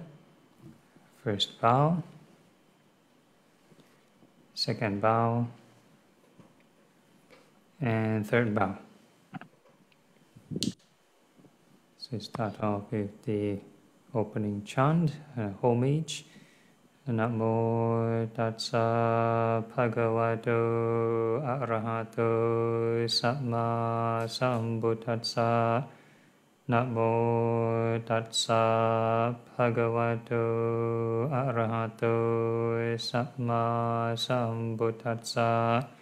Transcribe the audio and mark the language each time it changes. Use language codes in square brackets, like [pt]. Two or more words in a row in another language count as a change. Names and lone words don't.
[en] First bow, second bow, and third bow. So we start off with the opening chant, homage. [pi] Namo tassa bhagavato arahato samma sambuddhassa. Namo tassa bhagavato arahato samma sambuddhassa.